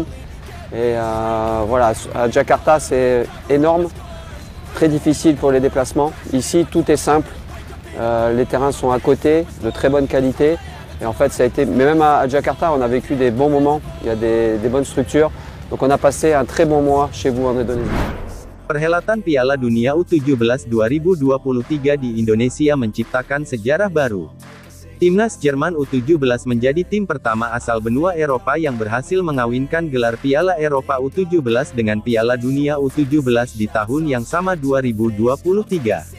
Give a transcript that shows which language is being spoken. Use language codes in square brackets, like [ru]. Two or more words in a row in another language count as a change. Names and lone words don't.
[fr] Et voilà, à Jakarta, c'est énorme, très difficile pour les déplacements. Ici, tout est simple. Les terrains sont à côté, de très bonne qualité. Et en fait, ça a été, mais même à Jakarta, on a vécu des bons moments. Il y a des bonnes structures. Donc, on a passé un très bon mois chez vous en Indonésie. [id] Perhelatan Piala Dunia U17 2023 di Indonesia menciptakan sejarah baru. Timnas Jerman U17 menjadi tim pertama asal benua Eropa yang berhasil mengawinkan gelar Piala Eropa U17 dengan Piala Dunia U17 di tahun yang sama 2023.